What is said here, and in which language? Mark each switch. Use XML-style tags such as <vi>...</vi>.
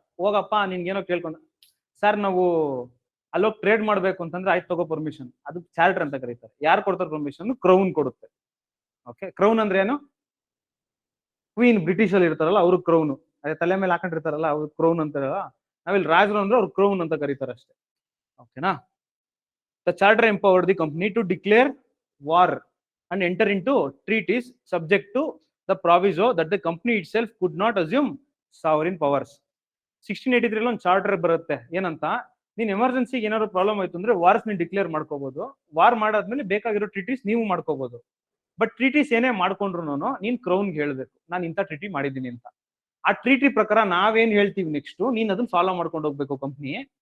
<kn>ಹೋಗಪ್ಪ ನಿನ್ಗೇನೋ ಕೇಳ್ಕೊಂಡ, ಸರ್ ನಾವು ಅಲ್ಲೋಗಿ ಟ್ರೇಡ್ ಮಾಡ್ಬೇಕು ಅಂತಂದ್ರೆ ಆಯ್ತು ತಗೋ ಪರ್ಮಿಷನ್. ಅದು ಚಾರ್ಟರ್ ಅಂತ ಕರೀತಾರೆ. ಯಾರು ಕೊಡ್ತಾರೆ ಪರ್ಮಿಷನ್? ಕ್ರೌನ್ ಕೊಡುತ್ತೆ. ಓಕೆ, ಕ್ರೌನ್ ಅಂದ್ರೆ ಏನು? ಕ್ವೀನ್, ಬ್ರಿಟಿಷ್ ಅಲ್ಲಿ ಇರ್ತಾರಲ್ಲ ಅವ್ರು ಕ್ರೌನ್. ಅದೇ ತಲೆ ಮೇಲೆ ಹಾಕೊಂಡಿರ್ತಾರಲ್ಲ ಅವ್ರು ಕ್ರೌನ್ ಅಂತಾರಲ್ಲ. ನಾವಿಲ್ಲಿ ರಾಜರು ಅಂದ್ರೆ ಅವ್ರು ಕ್ರೌನ್ ಅಂತ ಕರೀತಾರೆ ಅಷ್ಟೇ. ಓಕೆನಾ?</kn> <en>The charter empowered the company to declare war and enter into treaties subject to the proviso that the company itself could not assume sovereign powers.</en> <kn>1683 ಒಂದು ಚಾರ್ಟರ್ ಬರುತ್ತೆ. ಏನಂತ? ನೀನ್ ಎಮರ್ಜೆನ್ಸಿಗೆ ಏನಾದ್ರು ಪ್ರಾಬ್ಲಮ್ ಆಯ್ತು ಅಂದ್ರೆ ವಾರ್ಸ್ ನೀನ್ ಡಿಕ್ಲೇರ್ ಮಾಡ್ಕೋಬಹುದು. ವಾರ್ ಮಾಡಾದ್ಮೇಲೆ ಬೇಕಾಗಿರೋ ಟ್ರೀಟೀಸ್ ನೀವು ಮಾಡ್ಕೋಬಹುದು. ಬಟ್ ಟ್ರೀಟೀಸ್ ಏನೇ ಮಾಡ್ಕೊಂಡ್ರು ನೀನ್ ಕ್ರೌನ್ಗೆ ಹೇಳ್ಬೇಕು, ನಾನು ಇಂಥ ಟ್ರೀಟಿ ಮಾಡಿದ್ದೀನಿ ಅಂತ. ಆ ಟ್ರೀಟಿ ಪ್ರಕಾರ ನಾವೇನ್ ಹೇಳ್ತೀವಿ ನೆಕ್ಸ್ಟ್ ನೀನ್ ಅದನ್ನ ಫಾಲೋ ಮಾಡ್ಕೊಂಡು ಹೋಗ್ಬೇಕು ಕಂಪ್ನಿ.</kn>